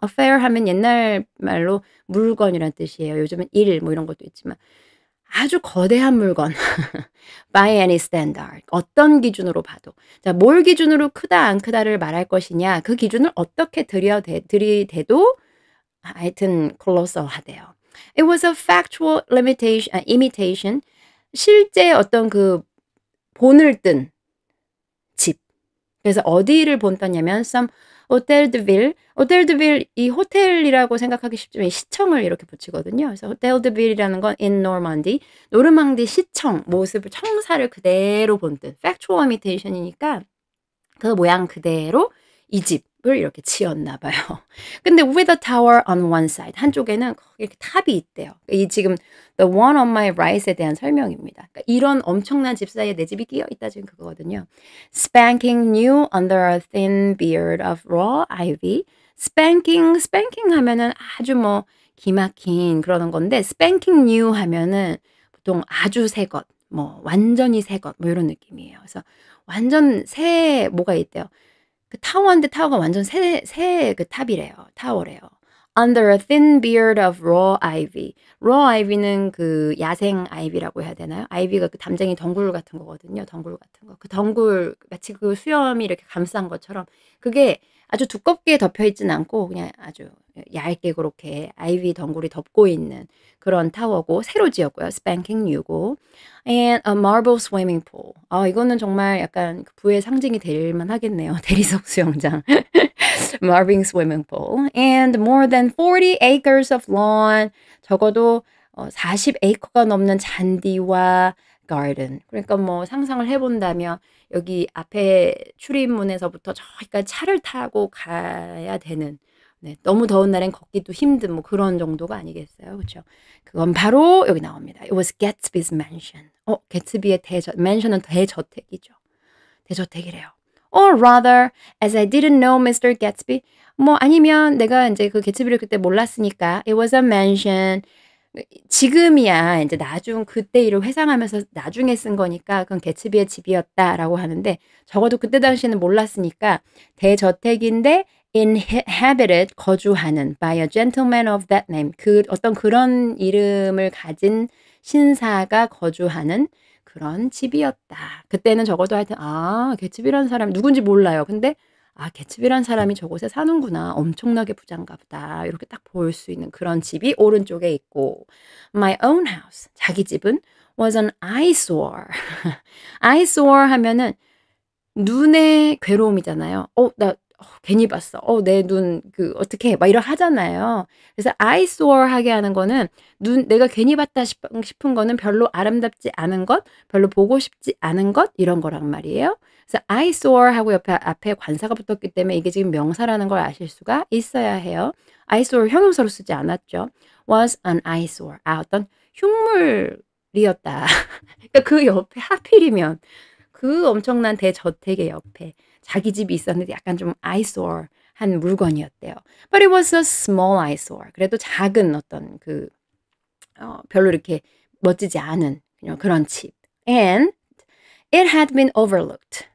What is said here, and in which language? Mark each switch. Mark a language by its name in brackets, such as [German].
[Korean] affair 하면 옛날 말로 물건이란 뜻이에요. 요즘은 일 뭐 이런 것도 있지만 아주 거대한 물건. [English] by any standard. [Korean] 어떤 기준으로 봐도. 자, 뭘 기준으로 크다 안 크다를 말할 것이냐. 그 기준을 어떻게 들이대도 하여튼 colossal하대요. [English] It was a factual imitation. [Korean] 실제 어떤 그 본을 뜬 집. 그래서 어디를 본떴냐면 some 호텔 드 빌. 호텔 드 빌 이 호텔이라고 생각하기 쉽지만 시청을 이렇게 붙이거든요. 그래서 호텔 드 빌이라는 건 [English] in Normandy. [Korean] 노르망디 시청 모습을 청사를 그대로 본뜬 factual imitation이니까 그 모양 그대로 이 집을 이렇게 지었나 봐요. 근데 [English] with a tower on one side. [Korean] 한쪽에는 이렇게 탑이 있대요. 이 지금 [English] the one on my right [Korean] 에 대한 설명입니다. 그러니까 이런 엄청난 집 사이에 내 집이 끼어 있다 지금 그거거든요. [English] Spanking new under a thin beard of raw ivy. [Korean] spanking 하면은 아주 뭐 기막힌 그러는 건데 spanking new 하면은 보통 아주 새 것, 뭐 완전히 새 것, 뭐 이런 느낌이에요. 그래서 완전 새 뭐가 있대요. 그 타워인데 타워가 완전 새 그 탑이래요. 타워래요. [English] Under a thin beard of raw ivy. [Korean] raw ivy는 그 야생 아이비라고 해야 되나요? 아이비가 그 담쟁이 덩굴 같은 거거든요. 덩굴 같은 거. 그 덩굴 마치 그 수염이 이렇게 감싼 것처럼 그게 아주 두껍게 덮여 있진 않고 그냥 아주 얇게 그렇게 아이비 덩굴이 덮고 있는 그런 타워고 새로 지었고요. spanking new고. [English] And a marble swimming pool. [Korean] 이거는 정말 약간 그 부의 상징이 될 만하겠네요. 대리석 수영장. marble swimming pool. [English] And more than 40 acres of lawn. [Korean] 적어도 40에이커가 넘는 잔디와 garden. 그러니까 뭐 상상을 해본다면 여기 앞에 출입문에서부터 저기까지 차를 타고 가야 되는 네, 너무 더운 날엔 걷기도 힘든 뭐 그런 정도가 아니겠어요. 그렇죠? 그건 바로 여기 나옵니다. [English] It was Gatsby's mansion. [Korean] 개츠비의 mansion은 대저택이죠. 대저택이래요. [English] Or rather, as I didn't know Mr. Gatsby. [Korean] 뭐 아니면 내가 이제 그 개츠비를 그때 몰랐으니까 [English] it was a mansion. [Korean] 지금이야 이제 그때 일을 회상하면서 나중에 쓴 거니까 그건 개츠비의 집이었다라고 하는데 적어도 그때 당시에는 몰랐으니까 대저택인데 inhabited 거주하는 [English] by a gentleman of that name [Korean] 그 어떤 그런 이름을 가진 신사가 거주하는 그런 집이었다. 그때는 적어도 하여튼 개츠비라는 사람이 누군지 몰라요. 근데 개츠비란 사람이 저곳에 사는구나. 엄청나게 부자인가 보다. 이렇게 딱 볼 수 있는 그런 집이 오른쪽에 있고 [English] My own house. [Korean] 자기 집은 [English] was an eyesore. [Korean] eyesore 하면은 눈의 괴로움이잖아요. 나 괜히 봤어. 내 눈 어떻게 막 이러 하잖아요. 그래서 eyesore 하게 하는 거는 내가 괜히 봤다 싶은 거는 별로 아름답지 않은 것, 별로 보고 싶지 않은 것 이런 거란 말이에요. 그래서 eyesore 하고 앞에 관사가 붙었기 때문에 이게 지금 명사라는 걸 아실 수가 있어야 해요. eyesore 형용사로 쓰지 않았죠. [English] was an eyesore. [Korean] 어떤 흉물이었다. 그러니까 그 옆에 하필이면 그 엄청난 대저택의 옆에 자기 집이 있었는데 약간 좀 eyesore한 물건이었대요. [English] But it was a small eyesore. [Korean] 그래도 작은 어떤 별로 이렇게 멋지지 않은 그런 집. [English] And it had been overlooked.